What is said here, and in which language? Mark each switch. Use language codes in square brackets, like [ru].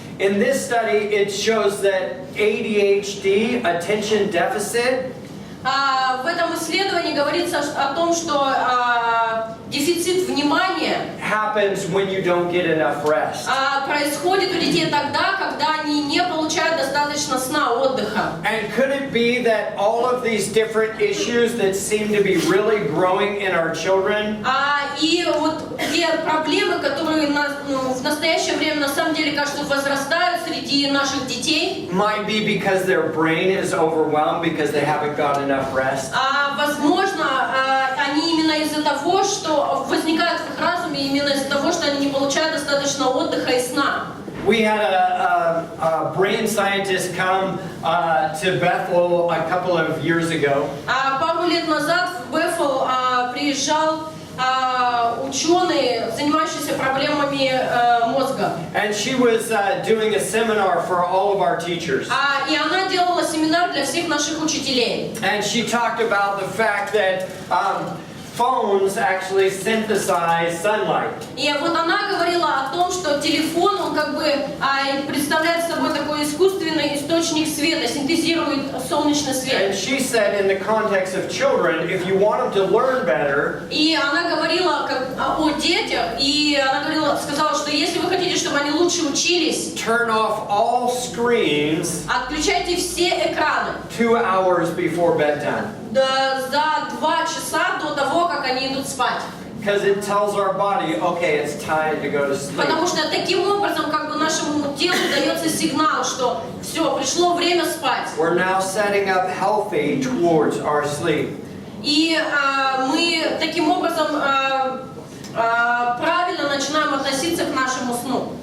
[en] In this study, it shows that ADHD, attention deficit, [ru] В этом исследовании говорится о том, что дефицит внимания [en] happens when you don't get enough rest. [ru] происходит у детей тогда, когда они не получают достаточно сна, отдыха. [en] And could it be that all of these different issues that seem to be really growing in our children, [ru] И вот те проблемы, которые в настоящее время на самом деле, кажется, возрастают среди наших детей, [en] might be because their brain is overwhelmed because they haven't got enough rest? [ru] Возможно, они именно из-за того, что возникают в их разуме, именно из-за того, что они не получают достаточно отдыха и сна. [en] We had a brain scientist come to Bethel a couple of years ago. [ru] Пару лет назад в Бефел приезжал ученый, занимающийся проблемами мозга. [en] And she was doing a seminar for all of our teachers. [ru] И она делала семинар для всех наших учителей. [en] And she talked about the fact that phones actually synthesize sunlight. [ru] И вот она говорила о том, что телефон, он как бы представляет собой такой искусственный источник света, синтезирует солнечный свет. [en] And she said in the context of children, if you want them to learn better, [ru] И она говорила о детях, и она сказала, что если вы хотите, чтобы они лучше учились, [en] turn off all screens [ru] отключайте все экраны [en] 2 hours before bedtime. [ru] за 2 часа до того, как они идут спать. [en] Because it tells our body, okay, it's time to go to sleep. [ru] Потому что таким образом как бы нашему телу дается сигнал, что все, пришло время спать. [en] We're now setting up healthy towards our sleep. [ru] И мы таким образом правильно начинаем относиться к нашему сну.